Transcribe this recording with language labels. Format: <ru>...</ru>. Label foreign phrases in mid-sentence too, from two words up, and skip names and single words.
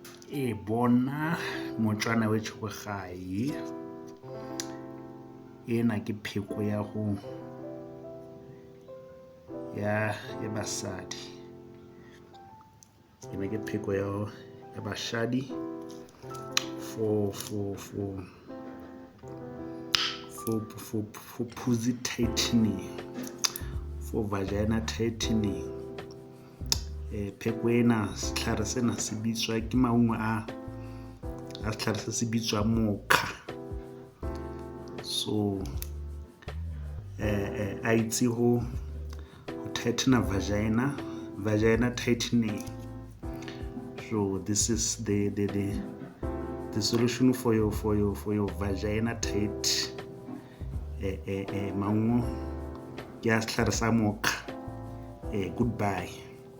<tn>bona motswana wethu go gae ena ke pheko ya basadi ena ke pheko ya basadi</tn> <en>for pussy tightening, for vagina tightening.</en> <tn>Pheko ena setlhare sena se bitswa ke maungo a setlhare se bitswa mokha. So a itse go</tn> <en>tighten vagina tightening. So this is the solution for your vagina tight.</en> <tn>Maungo ke a setlhare sa mokha.</tn> <en>Goodbye.</en>